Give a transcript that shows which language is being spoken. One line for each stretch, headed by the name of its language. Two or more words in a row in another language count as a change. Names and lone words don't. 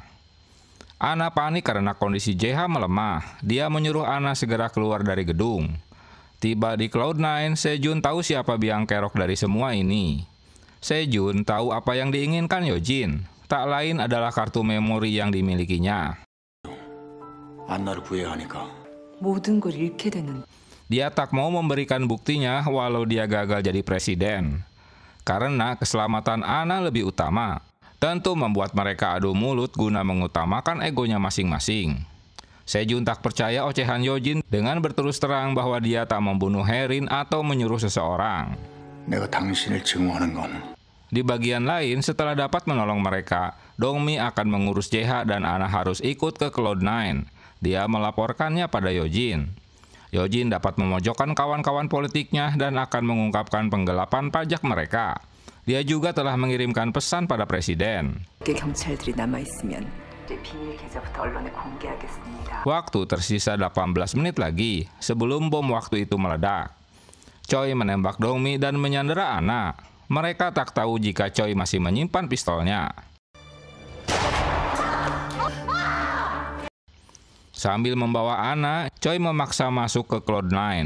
Indonesian: Anna panik karena kondisi JH melemah. Dia menyuruh Anna segera keluar dari gedung. Tiba di Cloud9, Sejun tahu siapa biang kerok dari semua ini. Sejun tahu apa yang diinginkan Yojin. Tak lain adalah kartu memori yang dimilikinya.
Korean: 안나를 구해야 하니까. 모든 걸 잃게 되는.
Indonesian: Dia tak mau memberikan buktinya walau dia gagal jadi presiden. Karena keselamatan Anna lebih utama. Tentu membuat mereka adu mulut guna mengutamakan egonya masing-masing. Sejun tak percaya ocehan Yojin dengan berterus terang bahwa dia tak membunuh Herin atau menyuruh seseorang.
Korean: 내가 당신을 증오하는 건
Indonesian: Di bagian lain, setelah dapat menolong mereka, Dongmi akan mengurus JH dan Anna harus ikut ke Cloud9. Dia melaporkannya pada Yojin. Yojin dapat memojokkan kawan-kawan politiknya dan akan mengungkapkan penggelapan pajak mereka. Dia juga telah mengirimkan pesan pada presiden.
Korean: 경찰들이 남아 있으면 비밀 계좌부터 언론에 공개하겠습니다.
Indonesian: Waktu tersisa 18 menit lagi sebelum bom waktu itu meledak. Choi menembak Dongmi dan menyandera Anna. Mereka tak tahu jika Choi masih menyimpan pistolnya. Sambil membawa Anna, Choi memaksa masuk ke Cloud9.